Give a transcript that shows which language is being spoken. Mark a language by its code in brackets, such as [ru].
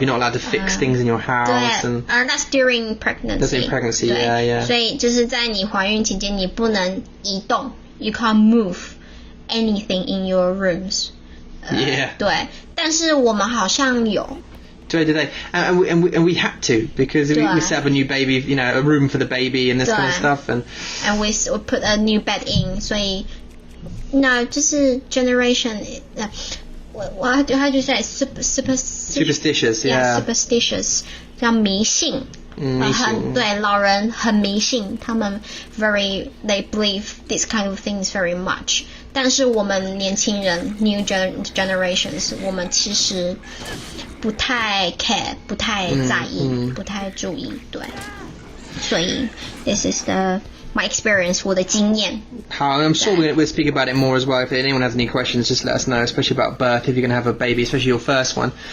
[en] You're not allowed to fix things in your house. 对， that's during pregnancy. That's during pregnancy, yeah. [zh] 所以就是在你怀孕期间，你不能移动 [en] you can't move anything in your rooms. Yeah. [zh] 对，但是我们好像有。 [en] 对， and we had to because we set up a new baby, you know, a room for the baby and this kind of stuff, and we put a new bed in. 所以 no 就是 generation how do you say superstitious, yeah, [zh] superstitious 叫迷信。对，老人很迷信，他们 [en] they believe this kind of things very much。 [zh] 但是我们年轻人 new generations 我们其实不太 care 不太在意不太注意，对，所以 [en] this is my experience [zh] 我的经验。 [en] 好 I'm sure we'll speak about it more as well. If anyone has any questions, just let us know, especially about birth, if you're going to have a baby, especially your first one.